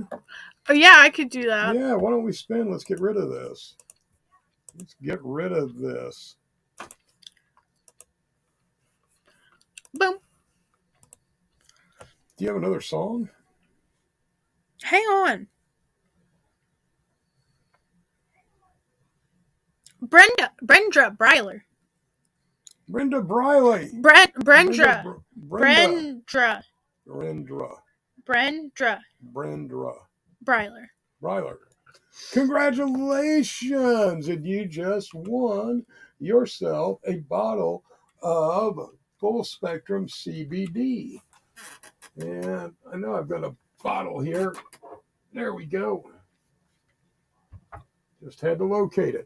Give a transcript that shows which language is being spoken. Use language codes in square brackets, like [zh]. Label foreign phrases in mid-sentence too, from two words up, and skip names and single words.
[en] Oh, yeah, I could do that. Yeah, why don't we spin? Let's get rid of this. Let's get rid of this. Boom. Do you have another song? Hang on. Brenda Bryler. Brenda Briley. Brendra. Bryler. Congratulations! And you just won yourself a bottle of full spectrum CBD. And I know I've got a bottle here. There we go. Just had to locate it.